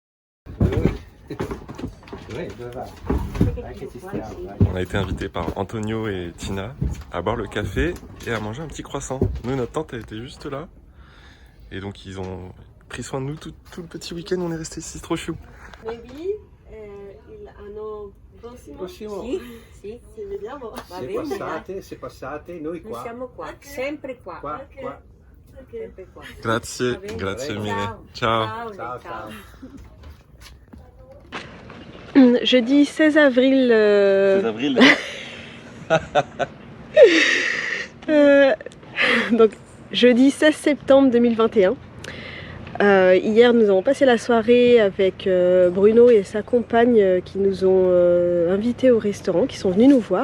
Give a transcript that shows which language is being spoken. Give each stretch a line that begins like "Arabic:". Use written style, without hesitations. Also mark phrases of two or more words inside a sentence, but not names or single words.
French: On a été invité par Antonio et Tina à boire le café et à manger un petit croissant. Nous, notre tante, elle était juste là. Et donc, ils ont pris soin de nous tout le petit week-end. On est resté ici, c'est trop chou.
Italian: Prossimo. Sì, si vediamo. Se passate, noi qua. Siamo qua, sempre qua. Qua. Sempre qua. Grazie, grazie mille. Ciao. Ciao, ciao.
French: Jeudi 16 avril. 16 avril. Donc jeudi 16 septembre 2021. Hier nous avons passé la soirée avec Bruno et sa compagne qui nous ont invités au restaurant, qui sont venus nous voir.